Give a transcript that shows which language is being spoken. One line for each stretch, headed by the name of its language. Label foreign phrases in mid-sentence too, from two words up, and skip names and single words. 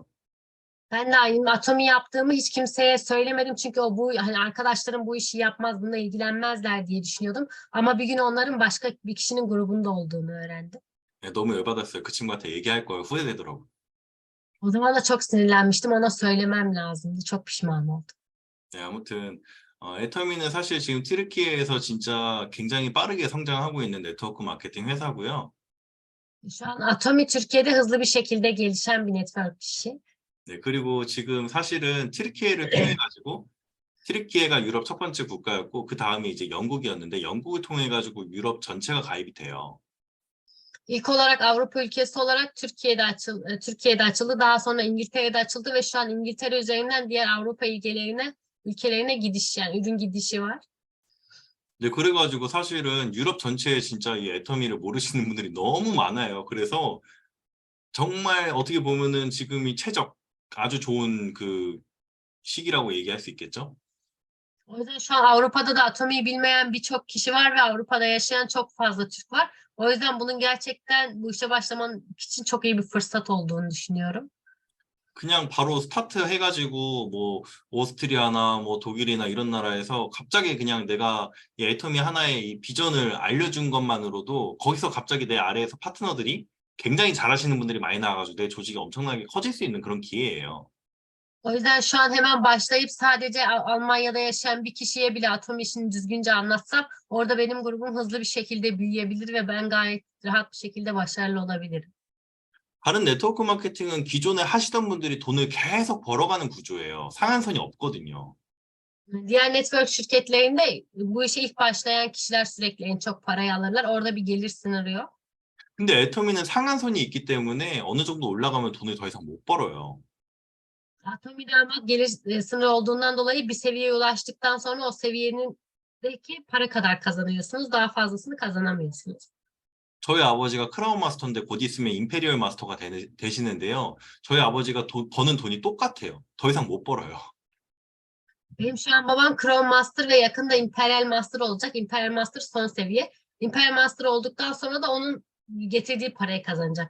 Turkish: Ben de aynı atomi yaptığımı hiç kimseye söylemedim çünkü hani arkadaşlarım bu işi yapmaz, bununla ilgilenmezler diye düşünüyordum. Ama bir gün onların başka bir kişinin grubunda olduğunu öğrendim.
Korean: 너무 열받았어요. 그 친구한테 얘기할 걸 후회되더라고요.
Turkish: O zaman da çok sinirlenmiştim. Ona söylemem lazımdı. Çok pişman oldum.
Korean: 네, 아무튼 애터미는 사실 지금 튀르키예에서 진짜 굉장히 빠르게 성장하고 있는 네트워크 마케팅 회사고요.
Turkish: Şu an Atomi Türkiye'de hızlı bir şekilde gelişen bir network işi.
Korean: 네, 그리고 지금 사실은 튀르키예를 통해 가지고 튀르키예가 유럽 첫 번째 국가였고 그 다음에 이제 영국이었는데 영국을 통해 가지고 유럽 전체가 가입이 돼요.
Turkish: İlk olarak Avrupa ülkesi olarak Türkiye'de açıldı. Daha sonra İngiltere'de açıldı ve şu an İngiltere üzerinden diğer Avrupa ülkelerine gidiş, yani ürün gidişi var.
Korean: 네, 그래가지고 사실은 유럽 전체에 진짜 이 애터미를 모르시는 분들이 너무 많아요. 그래서 정말 어떻게 보면은 지금이 아주 좋은 그 시기라고 얘기할 수 있겠죠?
Turkish: O yüzden şu an Avrupa'da da Atomi'yi bilmeyen birçok kişi var ve Avrupa'da yaşayan çok fazla Türk var. O yüzden bunun gerçekten bu işe başlaman için çok iyi bir fırsat olduğunu düşünüyorum.
Korean: 그냥 바로 스타트 해가지고 뭐 오스트리아나 뭐 독일이나 이런 나라에서 갑자기 그냥 내가 이 애터미 하나의 이 비전을 알려준 것만으로도 거기서 갑자기 내 are에서 파트너들이 굉장히 잘하시는 분들이 많이 나와가지고 내 조직이 엄청나게 커질 수 있는 그런 기회예요.
Turkish: O yüzden şu an hemen başlayıp sadece Almanya'da yaşayan bir kişiye bile Atomi işini düzgünce anlatsam orada benim grubum hızlı bir şekilde büyüyebilir ve ben gayet rahat bir şekilde başarılı olabilirim.
Korean: 다른 네트워크 마케팅은 기존에 하시던 분들이 돈을 계속 벌어가는 구조예요. 상한선이 없거든요.
Turkish: Diğer network şirketlerinde bu işe ilk başlayan kişiler sürekli en çok parayı alırlar. Orada bir gelir sınırı yok.
Korean: 근데 애터미는 상한선이 있기 때문에 어느 정도 올라가면 돈을 더 이상 못 벌어요.
Turkish: Atomi'de ama gelir sınırı olduğundan dolayı bir seviyeye ulaştıktan sonra o seviyenindeki para kadar kazanıyorsunuz. Daha fazlasını kazanamıyorsunuz.
Korean: 저희 아버지가 크라운 마스터인데 곧 있으면 임페리얼 마스터가 되시는데요. 저희 아버지가 버는 돈이 똑같아요. 더 이상 못 벌어요.
Turkish: Benim şu an babam Crown Master ve yakında Imperial Master olacak. Imperial Master son seviye. Imperial Master olduktan sonra da onun getirdiği parayı kazanacak.